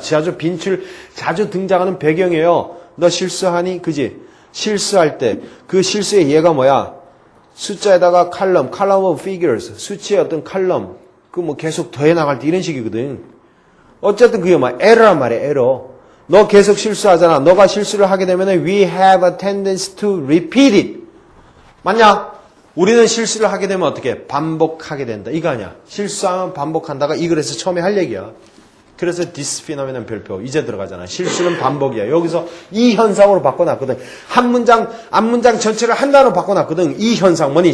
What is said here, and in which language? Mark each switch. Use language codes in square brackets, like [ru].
[ko] 자주 등장하는 배경이에요. 너 실수하니? 그지? 실수할 때, 그 실수의 예가 뭐야? 숫자에다가 [en] column of figures, [ko] 수치의 어떤 칼럼, 계속 더해 나갈 때 이런 식이거든. 어쨌든 그게 error란 말이야, error. 너 계속 실수하잖아. 너가 실수를 하게 되면 [en] we have a tendency to repeat it. [ko] 맞냐? 우리는 실수를 하게 되면 어떻게? 반복하게 된다. 이거 아니야. 실수하면 반복한다가 이 글에서 처음에 할 얘기야. 그래서 [en] this phenomenon [ko] 별표 이제 들어가잖아. 실수는 반복이야. 여기서 이 현상으로 바꿔놨거든. 앞문장 전체를 한 단어로 바꿔놨거든. 이 현상 뭐니?